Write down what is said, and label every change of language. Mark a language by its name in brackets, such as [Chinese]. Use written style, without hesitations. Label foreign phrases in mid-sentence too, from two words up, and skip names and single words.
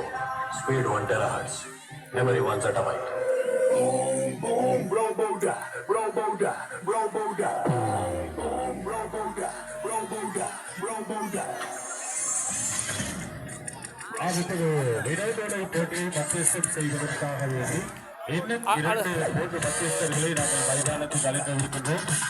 [English] Speed 1 terahertz. Memory 1 zettabyte. Boom, boom, Robo-da, Robo-da, Robo-da. Boom, Robo-da, Robo-da, Robo-da. [Tamil] அடுத்தது விரைவுகளை போட்டி மத்தியஸ்தம் செய்வதற்காக வேண்டி இன்னும் 2 மத்தியஸ்தர்களை நாங்கள் மைதானத்தில் அழைத்திருக்கின்றோம்.